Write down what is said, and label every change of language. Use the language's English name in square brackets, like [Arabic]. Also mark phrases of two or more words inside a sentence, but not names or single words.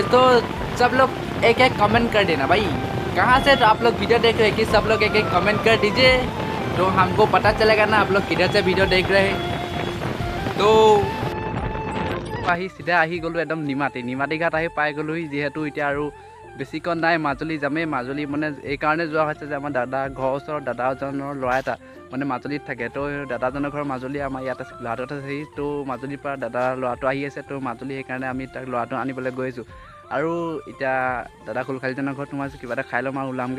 [Hindi] तो सब लोग एक कमेंट कर देना भाई, कहाँ से तो आप लोग वीडियो देख रहे हैं कि सब लोग एक कमेंट कर दीजिए, तो हमको पता चलेगा ना आप लोग किधर से वीडियो देख रहे हैं। [Assamese] তো সিধা গ'লো একদম নিমাতী ঘাট পাই গ'লোহি। যিহেতু এতিয়া আৰু বেছিকণ নাই, মাজুলী যামেই। মাজুলী মানে এইকাৰণে যোৱা হৈছে যে আমাৰ ঘৰৰ ওচৰৰ দাদাজনৰ ল'ৰা এটা মানে মাজুলীত থাকে। তো দাদাজনৰ ঘৰ মাজুলী, আমাৰ ইয়াত আছে গোলাঘাটত আছে। তো মাজুলীৰ পৰা দাদাৰ ল'ৰাটো আহি আছে, তো মাজুলী সেইকাৰণে আমি তাক ল'ৰাটো আনিবলৈ গৈ আছোঁ। আৰু এতিয়া দাদা কুলখালীজনৰ ঘৰত সোমাইছোঁ, কিবা এটা খাই ল'ম আৰু ওলামগৈ।